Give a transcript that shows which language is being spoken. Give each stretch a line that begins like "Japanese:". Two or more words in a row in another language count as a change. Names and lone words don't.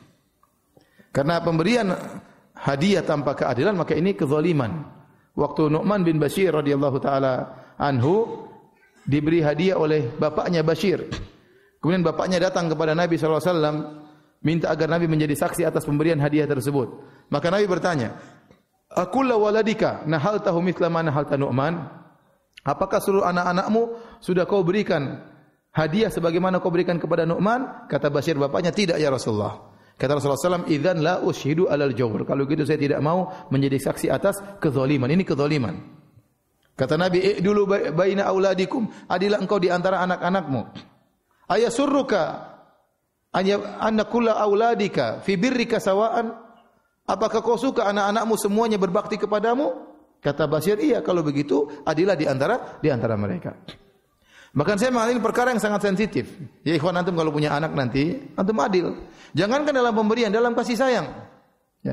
Indonesian: Karena pemberian hadiah tanpa keadilan maka ini kezaliman. Waktu Nu'man bin Bashir
Arabic: رضي الله تعالى عنه
Indonesian: diberi hadiah oleh bapaknya Bashir. Kemudian bapaknya datang kepada Nabi
Arabic: صلى الله عليه وسلم
Indonesian: minta agar Nabi menjadi saksi atas pemberian hadiah tersebut. Maka Nabi bertanya,
Arabic: "أكل ولدك نحلته مثل ما نحلت Nu'man?"
Indonesian: Apakah seluruh anak-anakmu sudah kau berikan hadiah sebagaimana kau berikan kepada Nu'man? Kata Bashir bapaknya, tidak
Arabic: يا رسول الله.
Indonesian: Kata Rasulullah SAW,
Arabic: إذن لا أشهد على الجور.
Indonesian: Kalau gitu saya tidak mau menjadi saksi atas kezaliman. Ini kezaliman. Kata Nabi,
Arabic: اعدلوا بين أولادكم.
Indonesian: Adilah engkau di antara anak-anakmu.
Arabic: أيسرك أن كل أولادك في برك سواء.
Indonesian: Apakah kau suka anak-anakmu semuanya berbakti kepadamu? Kata Bashir, iya kalau begitu adilah di antara mereka. Bahkan saya mengalami perkara yang sangat sensitif.
Arabic: يا إخوان
Indonesian: antum kalau punya anak nanti antum adil. Jangankan dalam pemberian, dalam kasih sayang. Ya.